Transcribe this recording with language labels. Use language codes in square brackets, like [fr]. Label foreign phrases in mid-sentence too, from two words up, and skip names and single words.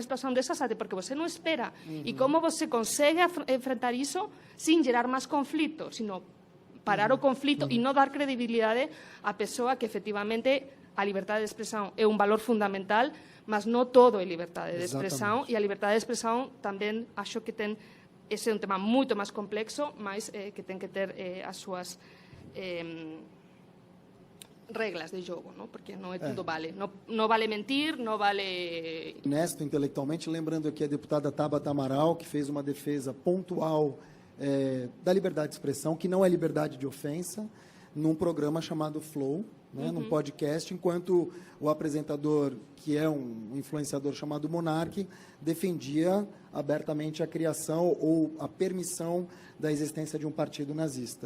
[gl] situación desas, porque você non espera, e como você consegue enfrentar iso sin gerar máis conflito, sino parar o conflito e non dar credibilidade á persoa que efectivamente a liberdade de expresión é un valor fundamental, mas non todo é liberdade de expresión, e a liberdade de expresión tamén acho que ten, ese é un tema moito máis complexo, mas que ten que ter as súas regras de jogo, não? [pt] Porque não é tudo vale. Não vale mentir, não vale... Honesto intelectualmente, lembrando aqui a deputada Tabata Amaral, que fez uma defesa pontual da liberdade de expressão, que não é liberdade de ofensa, num programa chamado Flow, né, num podcast, enquanto o apresentador, que é um influenciador chamado Monark, defendia abertamente a criação ou a permissão da existência de um partido nazista.